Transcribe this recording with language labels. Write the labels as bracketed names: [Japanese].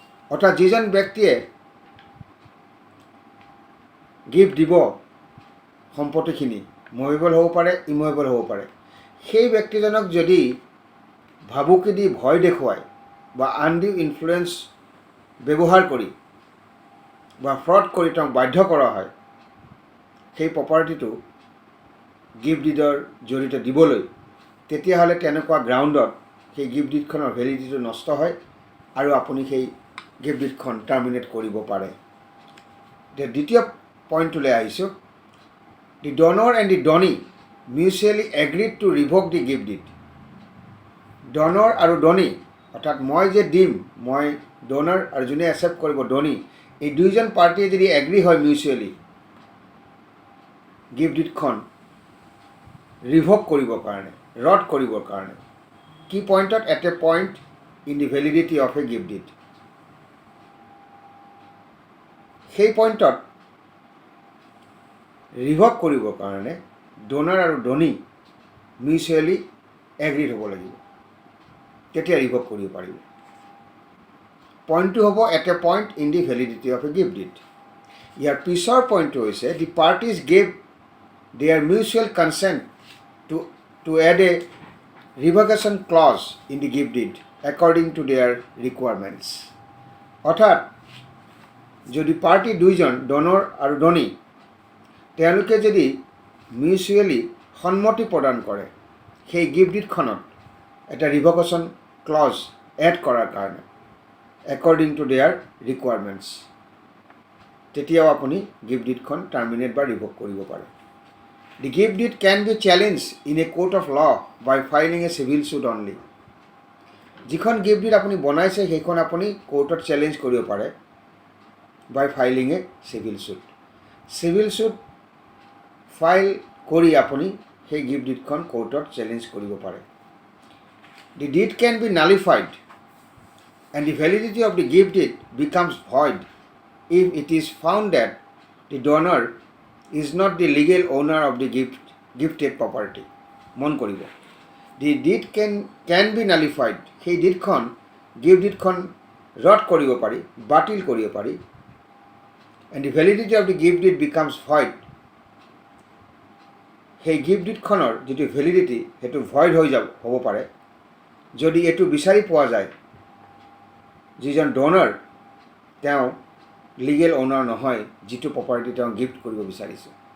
[Assamese] অৰ্থাৎ যিজন ব্যক্তিয়ে গিফ্ট দিব সম্পত্তিখিনি মুভেবল হ'ব পাৰে, ইমুভেবল হ'ব পাৰে, সেই ব্যক্তিজনক যদি ভাবুকি দি ভয় দেখুৱাই বা আনডিউ ইনফ্লুৱেঞ্চ ব্যৱহাৰ কৰি বা ফ্ৰড কৰি তেওঁক বাধ্য কৰা হয় সেই প্ৰপাৰ্টিটো গিফ্ট ডিডৰ জৰিয়তে দিবলৈ, তেতিয়াহ'লে তেনেকুৱা গ্ৰাউণ্ডত সেই গিফ্ট ডিডখনৰ ভেলিডিটিটো নষ্ট হয় আৰু আপুনি সেই গিফ্ট ডিডখন টাৰ্মিনেট কৰিব পাৰে। এতিয়া দ্বিতীয় পইণ্টটোলৈ আহিছোঁ, [English] The donor and the donee mutually agreed to revoke the gift deed. [Assamese] ডনৰ আৰু ডনী অৰ্থাৎ মই যে দিম, মই ডনাৰ আৰু যোনে একচেপ্ট কৰিব ডনী, এই দুইজন পাৰ্টিয়ে যদি এগ্ৰি হয় মিউচুৱেলি গিফ্ট ডিডখন ৰিভক কৰিবৰ কাৰণে, ৰদ কৰিবৰ কাৰণে। কি পইণ্টত? [English] At a point in the validity of a gift deed. [Assamese] সেই পইণ্টত ৰিভক কৰিবৰ কাৰণে ডোনাৰ আৰু ডনি মিউচুৱেলি এগ্ৰিড হ'ব লাগিব, তেতিয়া ৰিভক কৰিব পাৰিব। পইণ্টটো হ'ব [English] At a point in the validity of a gift deed. [Assamese] ইয়াৰ পিছৰ পইণ্টটো হৈছে [English] The parties gave their mutual consent to add a revocation clause in the gift deed according to their requirements. [Assamese] অৰ্থাৎ যদি পাৰ্টি দুইজন ডনৰ আৰু ডনি তেওঁলোকে যদি মিউচুৱেলি সন্মতি প্ৰদান কৰে সেই গিফ্ট ডিডখনত এটা ৰিভকেশ্যন ক্লজ এড কৰাৰ কাৰণে [English] according to their requirements, [Assamese] তেতিয়াও আপুনি গিফ্ট ডিডখন টাৰ্মিনেট বা ৰিভক কৰিব পাৰে। [English] The gift deed can be challenge in a court of law by filing a civil suit only. [Assamese] যিখন গিফ্ট ডিড আপুনি বনাইছে সেইখন আপুনি কোৰ্টত চেলেঞ্জ কৰিব পাৰে [English] By filing a civil suit. [Assamese] চিভিল চুট ফাইল কৰি আপুনি সেই গিফ্ট ডিডখন কোৰ্টত চেলেঞ্জ কৰিব পাৰে। [English] The deed can be nullified and the validity of the gift deed becomes void if it is found that the donor is not the legal owner of the gifted property. [Assamese] মন কৰিব, [English] the deed can be nullified, [Assamese] সেই ডিডখন gift ডিডখন ৰদ কৰিব পাৰি, বাতিল কৰিব পাৰি, [English] and the validity of the gift deed becomes void, [Assamese] সেই গিফ্ট ডিডখনৰ যিটো ভেলিডিটি সেইটো ভইড হৈ হ'ব পাৰে যদি এইটো বিচাৰি পোৱা যায় যিজন ডনাৰ তেওঁ লিগেল অ'নাৰ নহয় যিটো প্ৰপাৰ্টি তেওঁ গিফ্ট কৰিব বিচাৰিছে।